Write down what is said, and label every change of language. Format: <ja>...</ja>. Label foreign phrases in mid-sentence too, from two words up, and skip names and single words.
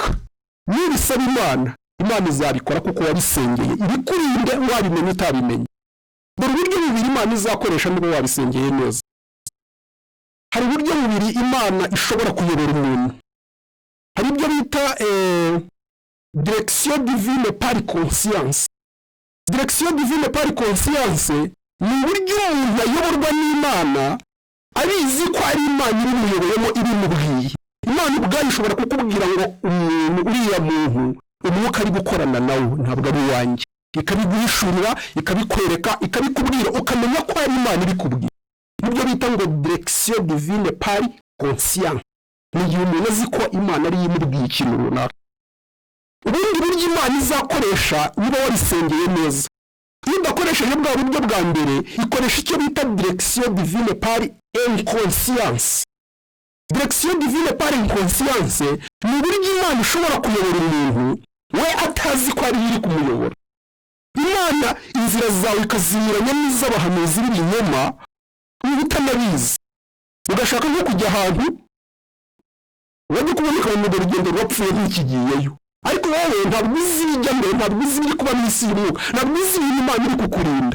<rw>Niba usaba Imana izabikora kuko wabisengeye, ibikurinde wabimenye utabimenye. Dore uburyo bubiri Imana izakoresha niba wabisengeye neza. Hari uburyo bubiri Imana ishobora kuyobora umuntu. Hari ibyo bita</rw> <fr>direction divine par conscience. Direction divine par conscience</fr> <rw>ni uburyo umuntu ayoborwa n'Imana abizi ko ari Imana iri muyoboyemo ibimubwiye. Imana ubwayo ishobora kukubwira ngo umuntu uriya muntu umwuka ari gukorana nawe ntabwo ari wanjye, ikabiguhishurira, ikabikwereka, ikabikubwira, ukamenya ko ari Imana ibikubwira. Nibyo bita ngo</rw> <fr>direction divine par conscience.</fr> <rw>Ni igihe umuntu azi ko Imana ari imubwiye ikintu runaka. Ubundi buryo Imana izakoresha niba wabisengeye neza, iyo udakoresheje bwa buryo bwa mbere ikoresha icyo bita</rw> <fr>direction divine par inconscience. Direction divine par inconscience</fr> <rw>ni uburyo Imana ishobora kuyobora umuntu we atazi ko ari iri kumuyobora. Imana inzira zawe ikazinyuranya n'iz'abahanuzi b'ibinyoma niba utanabizi, ugashaka nko kujya ahantu wajya kuboneka mu rugendo rwapfuye ntikigiyeyo, ariko wowe ntabwo uzi ibijya mbere, ntabwo uzi ibiri kuba mu isi y'umwuka, ntabwo uzi ibintu Imana iri kukurinda.</rw>